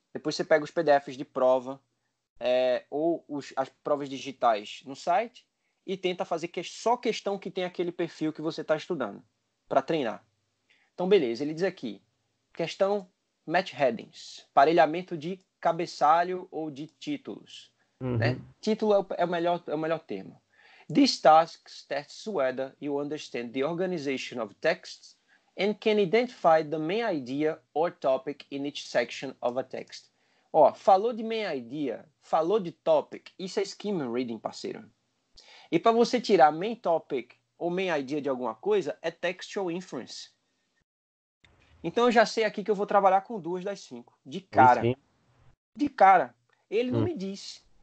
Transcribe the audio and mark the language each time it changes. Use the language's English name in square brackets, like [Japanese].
[Portuguese] Depois você pega os PDFs de prova ou as provas digitais no site e tenta fazer só questão que tem aquele perfil que você está estudando para treinar. Então, beleza, ele diz aqui, questão match headings, parelhamento de cabeçalho ou de títulos. Uhum. Né? Título é o melhor termo. [English] These tasks tests whether you understand the organization of texts and can identify the main idea or topic in each section of a text. [Portuguese] Ó, falou de main idea, falou de topic, isso é scheme reading, parceiro. E para você tirar main topic ou main idea de alguma coisa, é textual inference. Então eu já sei aqui que eu vou trabalhar com 2 das 5. De cara. De cara. Ele não me disse.